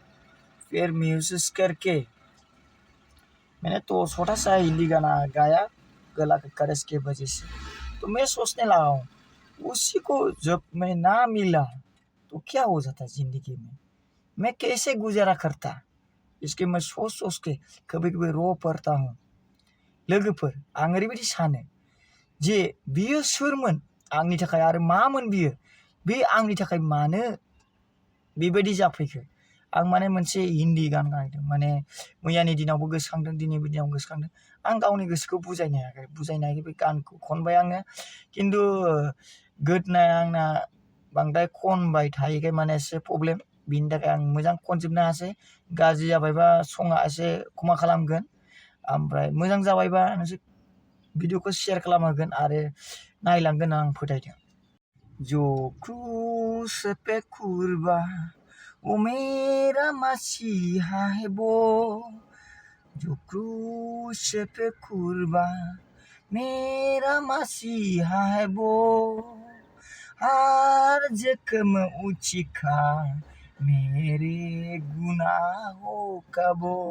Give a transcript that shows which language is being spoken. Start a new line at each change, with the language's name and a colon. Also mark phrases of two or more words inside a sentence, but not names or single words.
Hindi: फिर महसूस करके मैंने तो छोटा सा हिंदी गाना गाया गला के कर्ज के वजह से। तो मैं सोचने लगा हूँ, उसी को जब मैं ना मिला तो क्या हो जाता ज़िंदगी में, मैं कैसे गुजारा करता। इसके मैं सोच सोच के कभी कभी रो पड़ता हूँ।
Bodo: लोगोफोर आं ओरैबायदि सानो जे बियो सोरमोन आंनि थाखाय आरो मामोन बियो, बे आंनि थाखाय मानो बेबायदि जाफैखो। आं माने मोनसे हिन्दी गान गाइदों, माने मैयानि दिनावबो गोसोखांदों, दिनैनि दिनाव गोसोखांदों। आं गावनि गोसोखौ बुजायनो हायाखै बे गानखौ खनबाय आङो, खिन्थु गोदोनाया आंना बांद्राय खनबाय थायैखाय माने एसे प्रब्लेम, बिनि थाखाय आं मोजां खनजोबनो हायासै। गाज्रि जाबायबा सङा एसे क्षमा खालामगोन, ओमफ्राय मोजां जाबायबा नोंसोर भिडिअखौ शेयार खालामहोगोन आरो नायलांगोन आं फोथायदों।
Hindi: जो क्रूस पे कुर्बा वो मेरा मसीहा है वो, जो क्रूस पे कुर्बा मेरा मसीहा है वो, हर जख्म उचिखा मेरे गुनाहों का वो,